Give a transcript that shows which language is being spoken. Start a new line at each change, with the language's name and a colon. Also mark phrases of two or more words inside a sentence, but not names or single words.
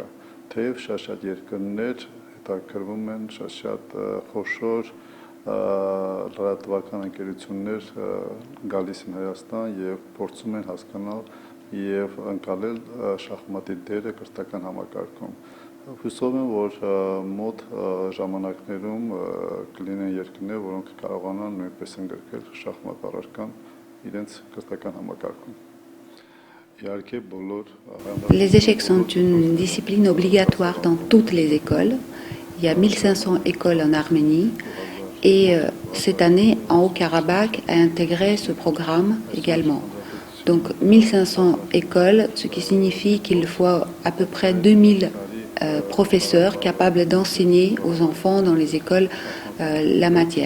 Armenian: թեև շատ երկրներ հետաքրվում են, շատ խոշոր լրատվական ընկերություններ գալիս են Հայաստան եւ փորձում են հասկանալ եւ ընկալել շախմատի դերը կրթական համակարգում։ Հուսով եմ, որ մոտ ժամանակներում կլինեն երկրներ, որոնք կարողանան նույնպես ընդգրկել շախմատ առարկան իրենց կրթական համակարգում։ Իհարկե բոլոր
French: Les échecs sont une discipline obligatoire dans toutes les écoles. Il y a 1500 écoles en Arménie et cette année, en Haut-Karabakh a intégré ce programme également. Donc 1500 écoles, ce qui signifie qu'il faut à peu près 2000 professeurs capables d'enseigner aux enfants dans les écoles la matière.